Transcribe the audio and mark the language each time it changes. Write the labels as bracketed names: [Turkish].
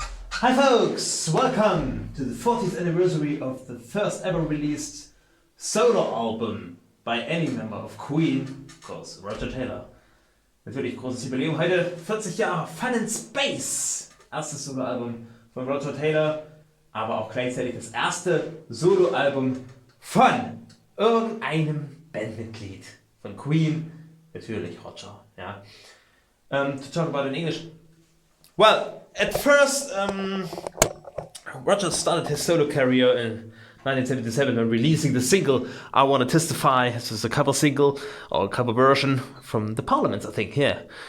[English] Hi folks, welcome to the 40th anniversary of the first ever released solo album by any member of Queen, of course, Roger Taylor. [German] Natürlich großes Jubiläum, heute 40 Jahre Fun in Space. Erstes Soloalbum von Roger Taylor, aber auch gleichzeitig das erste Soloalbum von irgendeinem Bandmitglied von Queen, natürlich Roger. [English] Yeah. To talk about in English. Well, at first, Roger started his solo career in 1977 when releasing the single I Wanna Testify. This is a cover single, or a cover version from the Parliaments, I think, yeah.